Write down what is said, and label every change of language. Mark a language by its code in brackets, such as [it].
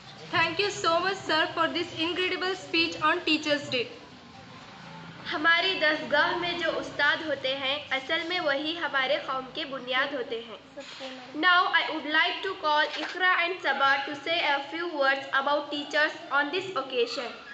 [en] Thank you so much, sir, for this incredible speech on Teachers' Day. [hi] हमारी दरगाह में जो उस्ताद होते हैं असल में वही हमारे कौम के बुनियाद होते हैं। [en] Now I would like to call Iqra and Sabah to say a few words about teachers on this occasion.